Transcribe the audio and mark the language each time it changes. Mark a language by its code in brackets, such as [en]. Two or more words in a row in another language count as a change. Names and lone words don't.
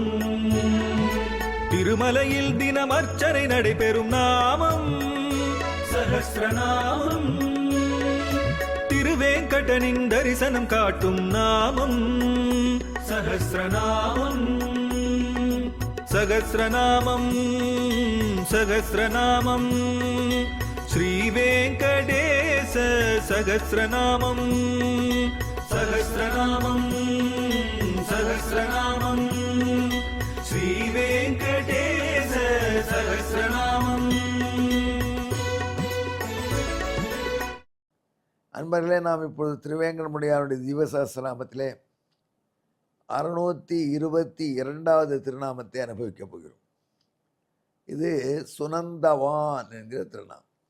[ta] திருமலையில் தினம் அர்ச்சனை நடைபெறும் நாமம் சஹஸ்ரநாமம். திருவேங்கடனின் தரிசனம் காட்டும் நாமம் சஹஸ்ரநாமம். [sa] सहस्रनामं सहस्रनामं श्रीवेङ्कटेश सहस्रनामं सहस्रनामं सहस्रनामं श्रीवेङ्कटेश सहस्रनामं। [ta] அன்பர்களே, நாம் இப்பொழுது திருவேங்கடமுடையாருடைய திவ்யசஹஸ்ரநாமத்திலே 622வது திருநாமத்தை அனுபவிக்கப் போகிறோம். இது சுனந்தவான் என்கிற திருநாமம்.